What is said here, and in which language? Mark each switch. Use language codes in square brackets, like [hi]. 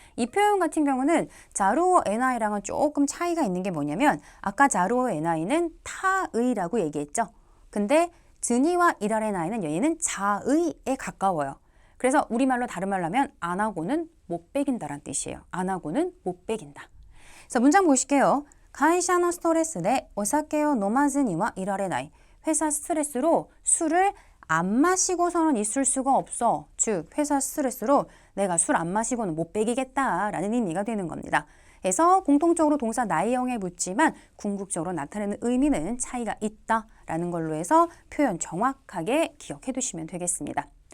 [ko] 이 표현 같은 경우는 자루어 에나이랑은 조금 차이가 있는 게 뭐냐면 아까 자루어 에나이는 타의라고 얘기했죠. 근데 드니와 이라레 나이는 얘는 자의에 가까워요. 그래서 우리말로 다른 말로 하면 안 하고는 못 빼긴다란 뜻이에요. 안 하고는 못 빼긴다. 그래서 문장 보실게요. [ja] 会社のストレスでお酒を飲まずにはいられない. [ko] 회사 스트레스로 술을 안 마시고서는 있을 수가 없어. 즉 회사 스트레스로 내가 술 안 마시고는 못 빼기겠다라는 의미가 되는 겁니다. 그래서 공통적으로 동사 나이형에 붙지만 궁극적으로 나타내는 의미는 차이가 있다라는 걸로 해서 표현 정확하게 기억해 두시면 되겠습니다.